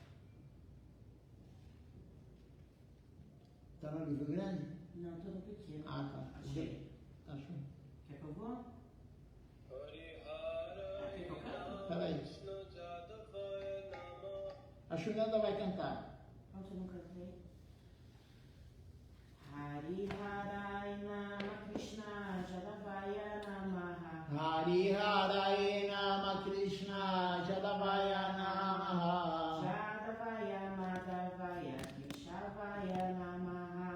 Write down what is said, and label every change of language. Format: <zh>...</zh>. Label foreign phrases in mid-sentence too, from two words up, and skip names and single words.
<pt>Está no livro grande? Não, estou no pequeno. Ah, tá. Achei. Achou? Quer que eu vou? Quer que eu canto? Peraí. A Shunanda vai cantar. Onde eu não cantei?</pt> <sa>Hariharai Nama Krishna Jadavaya Namaha. Hariharai Nama Krishna Jadavaya Namaha. Jadavaya Madhavaya Keshavaya Namaha.</sa>